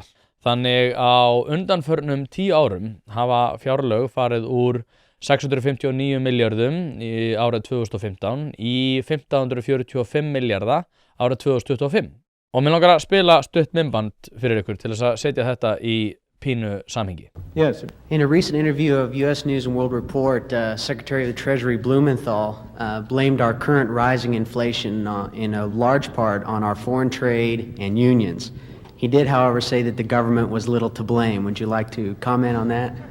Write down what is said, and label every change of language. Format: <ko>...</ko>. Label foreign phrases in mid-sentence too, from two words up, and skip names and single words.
<is>Þannig á undanförnum 10 árum hafa fjárlög farið úr 659 milljörðum í árið 2015 í 1545 milljarða árið 2025. Og mér langar að spila stutt myndband fyrir ykkur til þess að setja þetta í pínu samhengi.</is> <en>Yes. In a recent interview of U.S. News and World Report, Secretary of the Treasury Blumenthal blamed our current rising inflation in a large part on our foreign trade and unions. He did, however, say that the government was little to blame. Would you like to comment on that?</en>